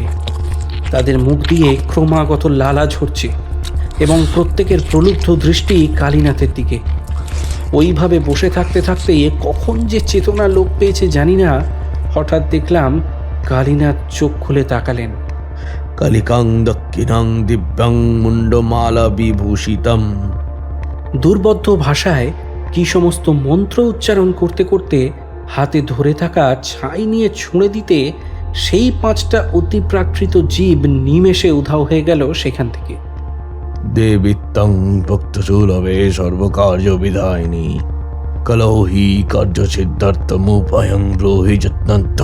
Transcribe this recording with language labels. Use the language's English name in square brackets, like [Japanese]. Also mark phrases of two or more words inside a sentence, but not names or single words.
[Bangla] তাদের মুখ দিয়ে ক্রমাগত লালা ঝরছে এবং প্রত্যেকের প্রলুব্ধ দৃষ্টি কালীনাথের দিকে। ওইভাবে বসে থাকতে থাকতে কখন যে চেতনা লোপ পেয়েছে জানি না, হঠাৎ দেখলাম কালীনাথ চোখ খুলে তাকালেন। [Sanskrit] कलिकां दक्षिणां दिव्यं मुण्डमाला विभूषितम्। [Bangla] দুর্বোধ্য ভাষায় কি সমস্ত মন্ত্র উচ্চারণ করতে করতে হাতে ধরে থাকা ছাই নিয়ে ছুঁড়ে দিতে সেই 5টা অতিপ্রাকৃত জীব নিমেষে উধাও হয়ে গেল সেখান থেকে। [Sanskrit] দেবিত্তং ভক্তসুলভে সর্বকার্য বিধায়িনী কলৌহি কার্য সিদ্ধার্থমুপায়ং ব্রোহি যত্নন্ত।